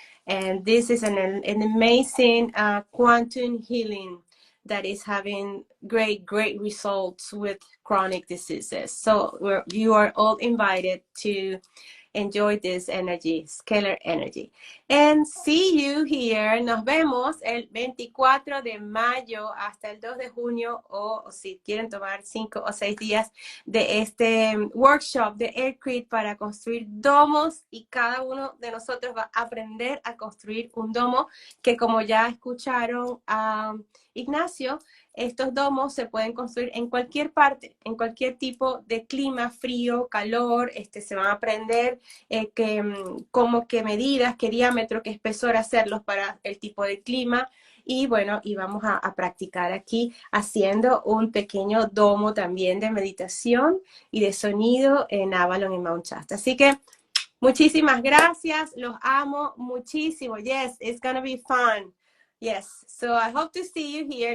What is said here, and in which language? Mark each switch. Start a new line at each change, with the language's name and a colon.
English: And this is an amazing quantum healing that is having great results with chronic diseases. So you are all invited to enjoy this energy, scalar energy. And see you here.
Spanish: Nos vemos el 24 de mayo hasta el 2 de junio, o si quieren tomar 5 o 6 días de este workshop de Aircrete para construir domos, y cada uno de nosotros va a aprender a construir un domo que, como ya escucharon a Ignacio, estos domos se pueden construir en cualquier parte, en cualquier tipo de clima, frío, calor. Se van a aprender como qué medidas, qué diámetro, qué espesor hacerlos para el tipo de clima. Y bueno, y vamos a practicar aquí haciendo un pequeño domo también de meditación y de sonido en Avalon y Mount Shasta. Así que muchísimas gracias, los amo muchísimo.
English: Yes, it's gonna be fun. Yes, so I hope to see you here.